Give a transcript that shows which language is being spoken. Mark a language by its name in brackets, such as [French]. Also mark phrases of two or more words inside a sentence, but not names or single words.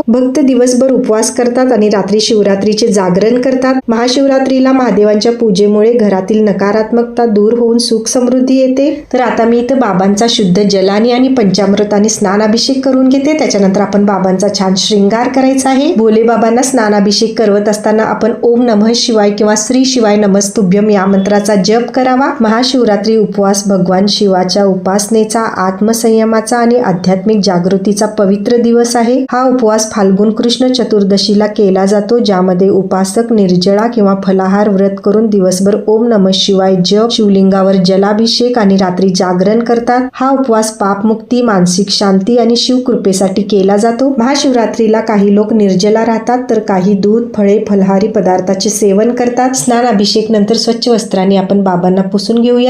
[Marathi] भक्त दिवसभर उपवास करतात आणि रात्री शिवरात्रीचे जागरण करतात। महाशिवरात्रीला महादेवांच्या पूजेमुळे घरातील नकारात्मकता दूर होऊन सुख समृद्धी येते। तर आता मी इथं बाबांचा शुद्ध जलाने आणि पंचामृताने स्नानाभिषेक करून घेते। त्याच्यानंतर आपण बाबांचा छान श्रृंगार करायचा आहे। भोले बाबांना स्नानाभिषेक करवत असताना आपण [Sanskrit] ओम नमः शिवाय [Marathi] किंवा [Sanskrit] श्री शिवाय नमस्तुभ्यम [Marathi] या मंत्राचा जप करावा। महाशिवरात्री उपवास भगवान शिवाच्या उपासनेचा, आत्मसंयमाचा आणि आध्यात्मिक जागृतीचा पवित्र दिवस आहे। हा उपवास फाल्गुन कृष्ण चतुर्दशीला केला जातो, ज्यामध्ये उपासक निर्जळा किंवा फलाहार व्रत करून दिवसभर [Sanskrit] ओम नमः शिवाय [Marathi] जप, शिवलिंगावर जलाभिषेक आणि रात्री जागरण करतात। हा उपवास पापमुक्ती, मानसिक शांती आणि शिवकृपेसाठी केला जातो। महाशिवरात्रीला काही लोक निर्जला राहतात, तर काही दूध फळे फलहारी पदार्थाचे सेवन करतात। स्नान अभिषेक नंतर स्वच्छ वस्त्राने आपण बाबांना पुसून घेऊयात।